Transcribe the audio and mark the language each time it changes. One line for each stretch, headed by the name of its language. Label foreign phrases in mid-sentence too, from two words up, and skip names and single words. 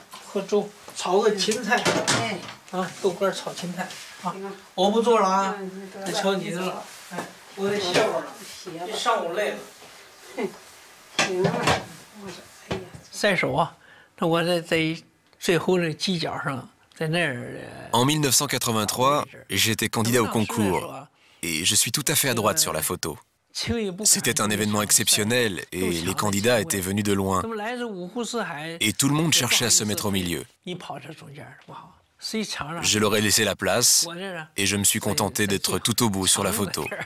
Chinese: 和粥，炒个芹菜，豆干炒芹菜啊！我不做了啊，得瞧你的了。哎，我得歇会儿了，一上午累了。行了，我说，哎呀，晒手啊！那我在最后的犄角上，在那儿。
French: En 1983, j'étais candidat au concours et je suis tout à fait à droite sur la photo. C'était un événement exceptionnel et les candidats étaient venus de loin. Et tout le monde cherchait à se mettre au milieu. Je leur ai laissé la place et je me suis contenté d'être tout au bout sur la photo.